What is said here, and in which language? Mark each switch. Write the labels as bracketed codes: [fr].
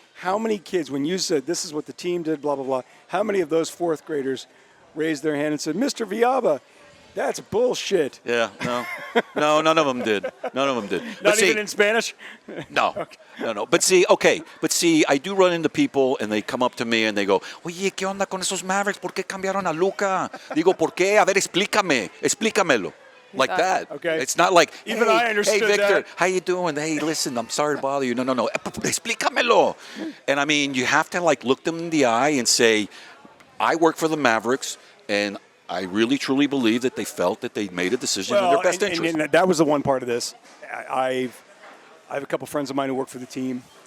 [en] How many kids, when you said this is what the team did, blah blah blah? How many of those fourth graders raised their hand and said, "Mr. Villalba, that's bullshit"? Yeah, no, none of them did. None of them did. Not even in Spanish? No, okay. No. But see, I do run into people, and they come up to me and they go, [es] "Oye, ¿qué onda con esos Mavericks? ¿Por qué cambiaron a Luka?" Digo, ¿por qué? A ver, explícamelo. [en] Like that. Okay. It's not like, even I understood hey, Victor, that. How you doing? Hey, listen, I'm sorry to bother you. No. [es] Explícamelo. [en] And you have to look them in the eye and say, I work for the Mavericks, and I really, truly believe that they felt that they made a decision in their best interest. And that was the one part of this. I have a couple friends of mine who work for the team.